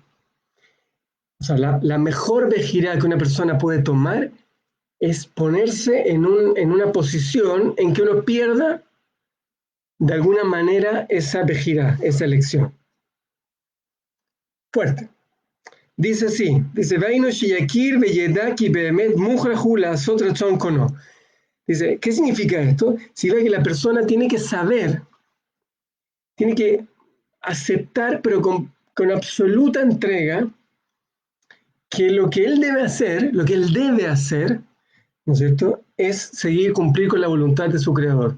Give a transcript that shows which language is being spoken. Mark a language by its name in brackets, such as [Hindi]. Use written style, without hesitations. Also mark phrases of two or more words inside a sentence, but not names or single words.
[Spanish] O sea, la mejor bejirá que una persona puede tomar es ponerse en una posición en que uno pierda de alguna manera esa bejirá, esa elección. Fuerte. Dice así, dice, [Hebrew] וענינו שיכיר וידע בהחלט מוכרחו לעשות רצון קונו. [Spanish] Dice, ¿qué significa esto? Significa que la persona tiene que saber, tiene que aceptar, pero con absoluta entrega, que lo que él debe hacer, ¿no es cierto?, es seguir, cumplir con la voluntad de su creador.